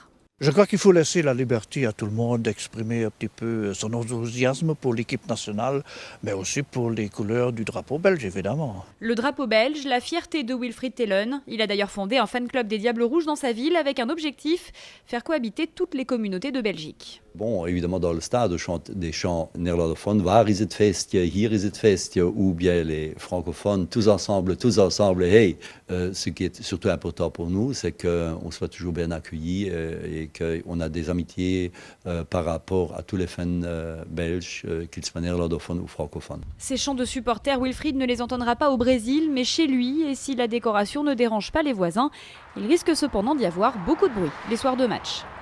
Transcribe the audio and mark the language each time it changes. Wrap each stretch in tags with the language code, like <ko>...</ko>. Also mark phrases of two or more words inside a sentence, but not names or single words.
<fr>Je crois qu'il faut laisser la liberté à tout le monde d'exprimer un petit peu son enthousiasme pour l'équipe nationale, mais aussi pour les couleurs du drapeau belge, évidemment. Le drapeau belge, la fierté de Wilfried Tellen. Il a d'ailleurs fondé un fan club des Diables Rouges dans sa ville avec un objectif, faire cohabiter toutes les communautés de Belgique. Bon, évidemment, dans le stade, on chante des chants néerlandophones.</fr> <nl>Waar is het feestje, hier is het feestje,</nl> <fr>ou bien les francophones, tous ensemble, hey. Ce qui est surtout important pour nous, c'est qu'on soit toujours bien accueillis et qu'on a des amitiés par rapport à tous les fans belges, qu'ils soient néerlandophones ou francophones. Ces chants de supporters, Wilfried ne les entendra pas au Brésil, mais chez lui, et si la décoration ne dérange pas les voisins, il risque cependant d'y avoir beaucoup de bruit les soirs de match.</fr>